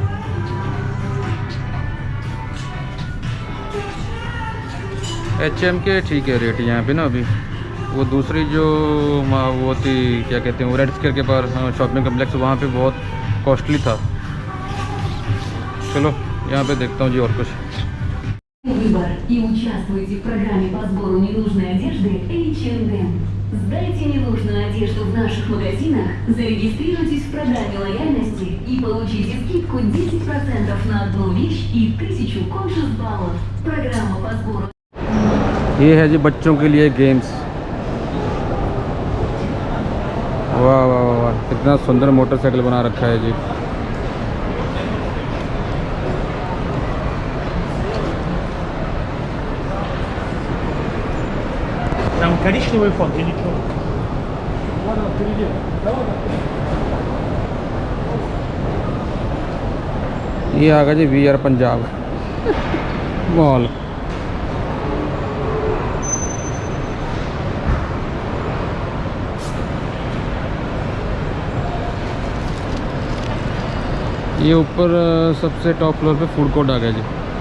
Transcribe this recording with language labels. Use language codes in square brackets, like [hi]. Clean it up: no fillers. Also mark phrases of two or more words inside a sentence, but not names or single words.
[hi] HM के ठीक है रेट यहाँ पे ना अभी। वो दूसरी जो वो थी क्या कहते हैं वो रेड स्क्वायर के पास [en] shopping complex, [hi] वहाँ पे बहुत कॉस्टली था। चलो यहाँ पे देखता हूँ जी और कुछ। [ru] Выбор и участвуйте в программе по сбору ненужной одежды H&M. Сдайте ненужную одежду в наших магазинах, зарегистрируйтесь в программе лояльности и получите скидку 10% на одну вещь и 1000 коншус-баллов. Программа по сбору. [hi] ये है जी बच्चों के लिए गेम्स। वाह वाह वाह वाह, कितना सुंदर मोटरसाइकिल बना रखा है जी। [ru] Там коричневый фон или что? Ладно, впереди. [hi] ये आ गया जी VR पंजाब मॉल। ये ऊपर सबसे [en] top floor [hi] पे [en] food court [hi] आ गया जी।